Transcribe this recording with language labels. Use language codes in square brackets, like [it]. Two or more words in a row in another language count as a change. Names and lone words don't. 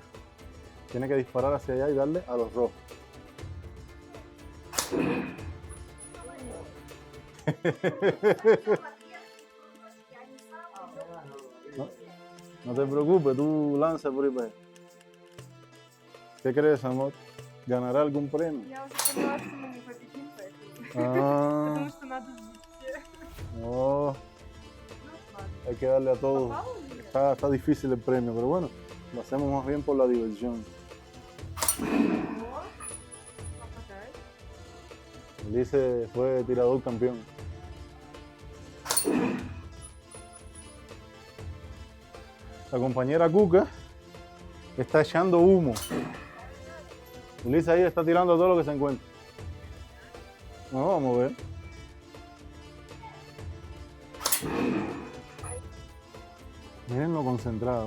[es] Tiene que disparar hacia allá y darle a los rojos. No te preocupes, tú lanza por ahí para allá. ¿Qué crees, amor? ¿Ganará algún premio? [ru] Я уже поняла, что мы не победим, поэтому... [es] Ah, [ru] Потому что надо везде. [es] no, [ru] Ну, ладно. [es] hay que darle a todos. [ru] Попал или нет? [es] Está difícil el premio, pero bueno, lo hacemos más bien por la diversión. [ru] О, попадает. [es] Ulises fue tirador campeón. La compañera Cuca está echando humo. Ulises ahí está tirando todo lo que se encuentra. No, vamos a ver. Miren lo concentrado.